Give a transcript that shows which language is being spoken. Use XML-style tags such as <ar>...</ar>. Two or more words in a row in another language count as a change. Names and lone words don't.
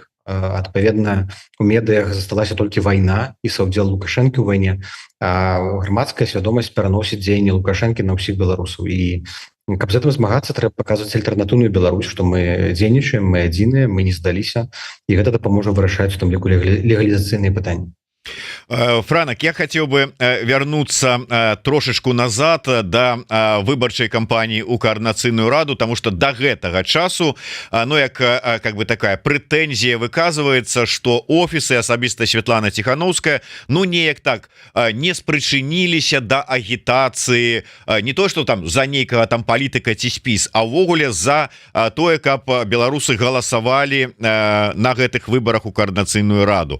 <be>Адпаведна, у медыях засталася толькі вайна і саўдзел Лукашэнкі ў вайне, а грамадская свядомасць пераносіць дзеянні Лукашэнкі на ўсіх беларусаў. І каб з гэтым змагацца, трэба паказваць альтэрнатыўную Беларусь, што мы дзейнічаем, мы адзіныя, мы не здаліся, і гэта дапаможа вырашаць у тым ліку легалізацыйныя пытанні. Франак,</be> <ru>я хотел бы вернуться трошечку назад до выборчай кампании у Координацыйную раду, потому что</ru> <be>до гэтага часу,</be> <ru>как бы такая претензия выказывается, что офисы,</ru> <be>асабіста Светлана Тихановская, неяк так не спрычыніліся до агітацыі,</be> <ru>не то что</ru> <be>там за нейкага там палітыка ці спіс, а ўвогуле за тое, каб беларусы галасавалі на гэтых выборах у Координацыйную раду.</be>